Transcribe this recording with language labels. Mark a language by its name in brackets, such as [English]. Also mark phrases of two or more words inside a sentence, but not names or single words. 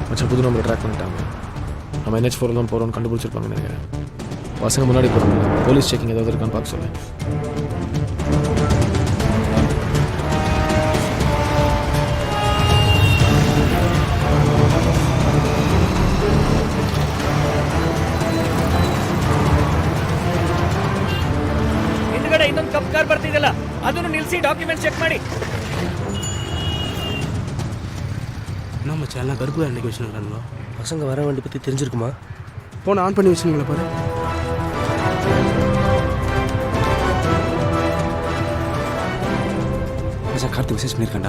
[Tamil] புது நம்பரை ட்ராக் பண்ணிட்டாங்க. நம்ம NH4 தான் போகிறோம்னு கண்டுபிடிச்சிருப்பாங்கன்னு நினைக்கிறேன். பசங்க முன்னாடி போகிறாங்க. [English] police checking [Tamil] ஏதாவது இருக்கான்னு பார்க்க சொல்லேன். [Kannada] ಹಿಂದ್ಗಡೆ ಇನ್ನೊಂದು [English] cop car [Kannada] ಬರ್ತಿದೆಯಲ್ಲ ಅದನ್ನು ನಿಲ್ಲಿಸಿ [English] document check [Kannada] ಮಾಡಿ. [Tamil] நம்ம சேனல் கருப்பு அன்னைக்கு வச்சுருக்காங்களோ பசங்க வர வண்டி பற்றி தெரிஞ்சிருக்குமா? [English] phone on [Tamil] பண்ணி வச்சுருங்களா பாரு. சார் கார்த்திக் மெசேஜ் பண்ணியிருக்காண்டா.